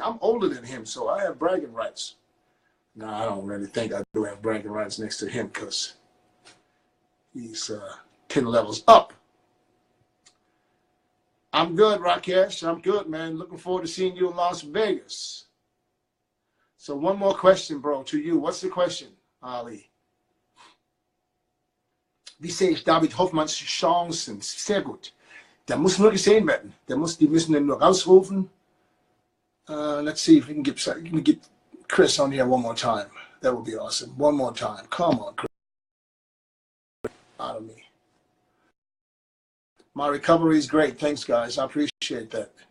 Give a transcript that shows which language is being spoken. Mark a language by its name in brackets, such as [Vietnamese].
[English] I'm older than him, so I have bragging rights. No, I don't really think I do have bragging rights next to him because he's 10 levels up. I'm good, Rakesh. I'm good, man. Looking forward to seeing you in Las Vegas. So one more question, bro, to you. What's the question, Ali? [German] Wie sehe ich David Hoffmanns Chancen? Sehr gut. Der muss nur gesehen werden. Die müssen den nur rausrufen. [English] Let's see if we can get Chris on here one more time. That would be awesome. One more time. Come on, Chris. Out of me. My recovery is great. Thanks, guys. I appreciate that.